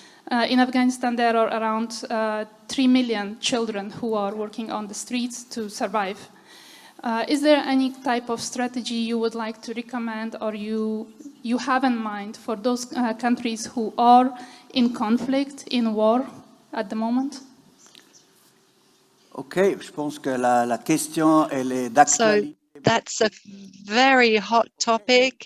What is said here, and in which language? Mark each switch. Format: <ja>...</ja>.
<en>In Afghanistan, there are around 3 million children who are working on the streets to survive. Is there any type of strategy you would like to recommend or you have in mind for those countries who are in conflict, in war at the moment?</en> <fr>Okay, je pense que la question elle est d'actualité.</fr> <en>So that's a very hot topic.</en>